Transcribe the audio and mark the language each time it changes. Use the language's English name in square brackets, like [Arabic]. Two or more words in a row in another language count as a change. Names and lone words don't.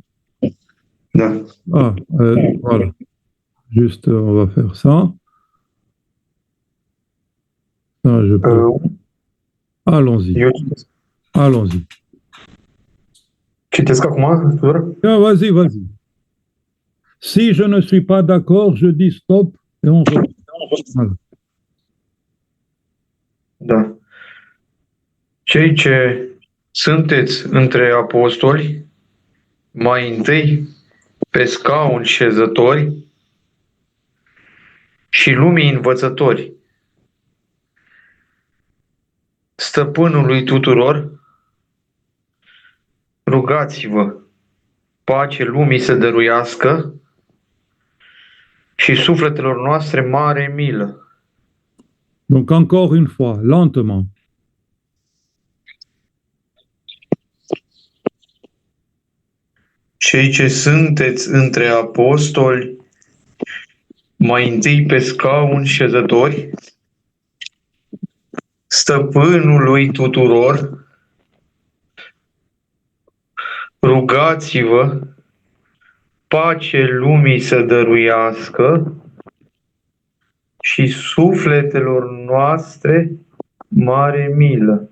[French] Da. Ah, voilà, juste, on va faire ça. Ça, je peux. Allons-y, [Romanian] Eu [French] allons-y. [Romanian] citesc acum, Tudor? [French] Ah, vas-y, vas-y. Si je ne suis pas d'accord, je dis stop et on reprend. Voilà. [Romanian] Da. Cei ce sunteți între apostoli, mai întâi pe scaun șezători și lumii învățători, stăpânului tuturor, rugați-vă, pace lumii să dăruiască și sufletelor noastre mare milă. [French] Donc encore une fois, lentement. [Romanian] Cei ce sunteți între apostoli, mai întâi pe scaun șezători, stăpânului tuturor, rugați-vă, pace lumii să dăruiască și sufletelor noastre mare milă.